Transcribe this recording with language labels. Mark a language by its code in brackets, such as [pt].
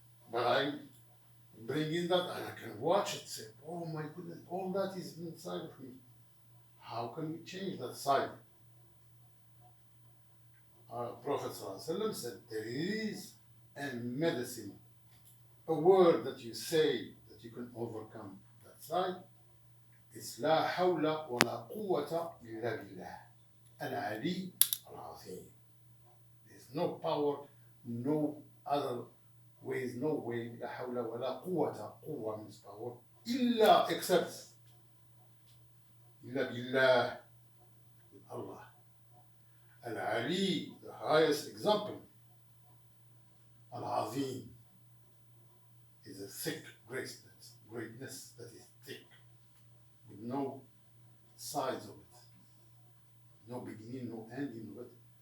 [en] But I bring in that and I can watch it, say, oh my goodness, all that is inside of me. How can we change that side? Our Prophet ﷺ said, there is a medicine, a word that you say that you can overcome that side. [ar] It's لا حول ولا قوة إلا بالله العلي العظيم. There's no power, no other ways, no way. لا حول ولا قوة. [en] قوة means power. [ar] إلا except إلا بالله, Allah. [en] Al-Ali, the highest example. Al-Azim is a thick greatness that is thick, with no sides of it, no beginning, no ending of it.